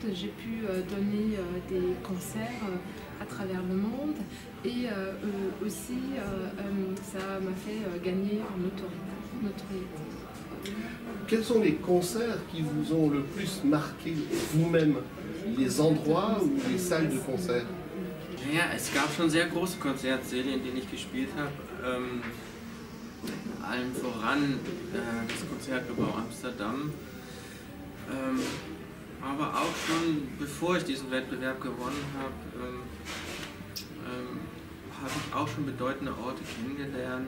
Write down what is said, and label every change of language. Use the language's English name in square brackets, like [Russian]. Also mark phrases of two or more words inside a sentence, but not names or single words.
[French] J'ai pu donner des concerts à travers le monde et aussi ça m'a fait gagner en notoriété. Quels sont les concerts qui vous ont le plus marqué vous-même? Les endroits ou les salles de concert? [German] Naja, es gab schon sehr große Konzertsäle, in denen ich gespielt habe. Allen voran das Konzertgebäude Amsterdam. Aber auch schon bevor ich diesen Wettbewerb gewonnen habe, habe ich auch schon bedeutende Orte kennengelernt.